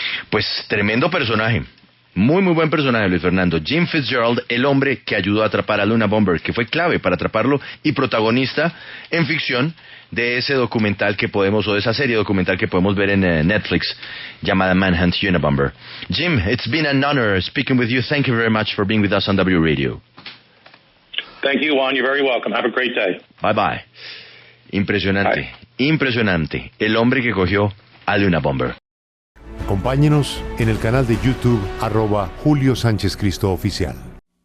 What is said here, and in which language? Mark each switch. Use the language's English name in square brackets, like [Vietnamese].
[Spanish] Pues tremendo personaje, muy muy buen personaje, Luis Fernando. Jim Fitzgerald, el hombre que ayudó a atrapar al Unabomber, que fue clave para atraparlo y protagonista en ficción de ese documental que podemos, o de esa serie documental que podemos ver en Netflix llamada Manhunt Unabomber. [English] Jim, it's been an honor speaking with you. Thank you very much for being with us on W Radio. Thank you, Juan. You're very welcome. Have a great day. Bye bye. [Spanish] Impresionante. [English] Bye. [Spanish] Impresionante, el hombre que cogió al Unabomber. Acompáñenos en el canal de YouTube @Julio Sánchez Cristo Oficial.